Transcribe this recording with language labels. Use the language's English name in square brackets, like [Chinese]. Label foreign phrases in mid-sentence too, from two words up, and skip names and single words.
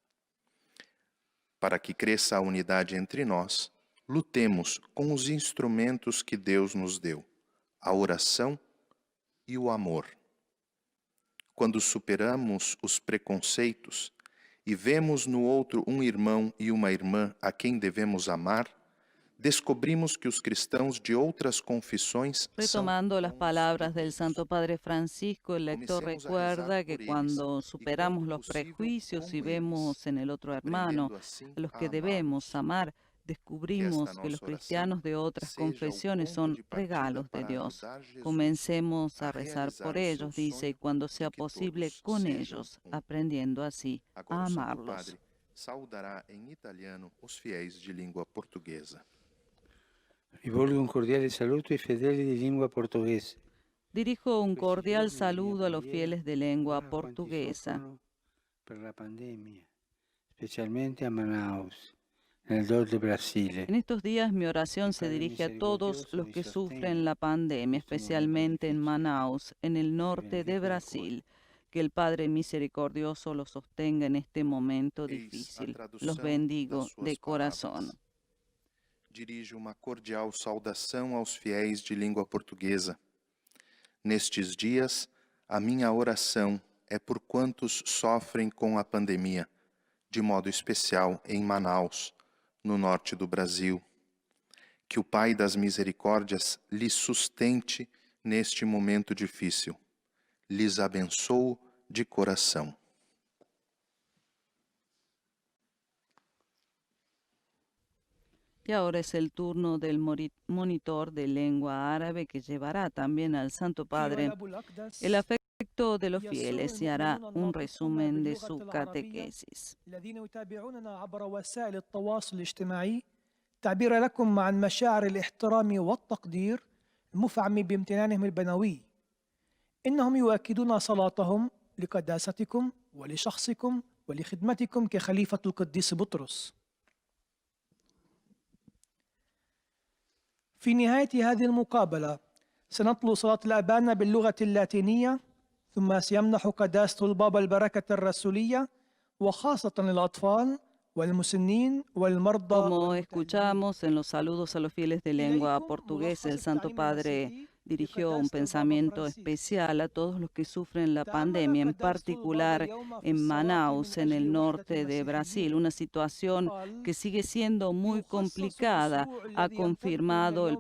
[Portuguese] Para que cresça a unidade entre nós, lutemos com os instrumentos que Deus nos deu, a oração e o amor. Quando superamos os preconceitos e vemos no outro um irmão e uma irmã a quem devemos amar, descobrimos que os cristãos de outras confissões [Spanish] Retomando las palabras del Santo Padre Francisco, el lector recuerda que cuando superamos los prejuicios y vemos en el otro hermano a los que debemos amar, descubrimos que los cristianos de otras confesiones son regalos de Dios. Comencemos a rezar por ellos, dice, y cuando sea posible con ellos, aprendiendo así a [Portuguese] Agora o Santo [Spanish] amarlos. [Portuguese] Padre saudará em italiano os fiéis de língua portuguesa. [Italian] Rivolgo un cordiale saluto ai fedeli di lingua portoghese. [Spanish] Dirijo un cordial saludo a los fieles de lengua portuguesa. [Italian] Per la pandemia, specialmente a Manaus, nel nord del Brasile. [Spanish] En estos días mi oración se dirige a todos los que sufren la pandemia, especialmente en Manaus, en el norte de Brasil. Que el Padre misericordioso los sostenga en este momento difícil. Los bendigo de corazón. [Portuguese] Dirijo uma cordial saudação aos fiéis de língua portuguesa. Nestes dias, a minha oração é por quantos sofrem com a pandemia, de modo especial em Manaus, no norte do Brasil. Que o Pai das Misericórdias lhes sustente neste momento difícil. Lhes abençoo de coração. [Spanish] Y ahora es el turno del monitor de lengua árabe que llevará también al Santo Padre el afecto de los fieles y hará un resumen de su catequesis. [Arabic] تعبير لكم عن مشاعر الاحترام والتقدير المفعم بامتنانهم البنوي. إنهم يؤكدون صلاتهم لقداستكم ولشخصكم ولخدمتكم كخليفة القديس بطرس. في نهاية هذه المقابلة سنطلب صلاة الأبانا باللغة اللاتينية، ثم سيمنح قداسة البابا البركة الرسولية وخاصة للأطفال والمسنين والمرضى. [Spanish] Como escuchamos en los saludos a los fieles de lengua portuguesa, el Santo Padre dirigió un pensamiento especial a todos los que sufren la pandemia, en particular en Manaus, en el norte de Brasil, una situación que sigue siendo muy complicada, ha confirmado el